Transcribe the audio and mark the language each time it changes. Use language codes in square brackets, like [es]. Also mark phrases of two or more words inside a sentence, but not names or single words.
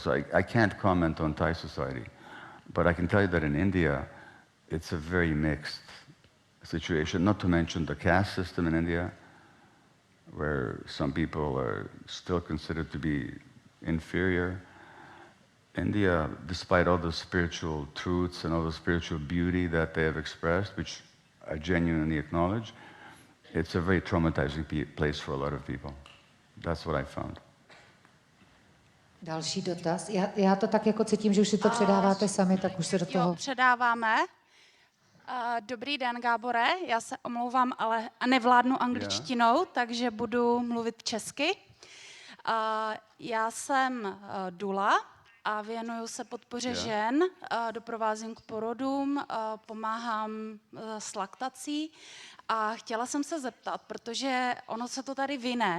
[en] So I can't comment on Thai society, but I can tell you that in India, it's a very mixed situation, not to mention the caste system in India, where some people are still considered to be inferior. India, despite all the spiritual truths and all the spiritual beauty that they have expressed, which I genuinely acknowledge, it's a very traumatizing place for a lot of people. That's what I found. [cs] Další dotaz. Já to tak jako cítím, že už si to předáváte sami, tak už se do toho... Jo, předáváme. Dobrý den, Gábore. Já se omlouvám, ale nevládnu angličtinou, takže budu mluvit česky. Já jsem dula a věnuju se podpoře žen, doprovázím k porodům, pomáhám s laktací a chtěla jsem se zeptat, protože ono se to tady vine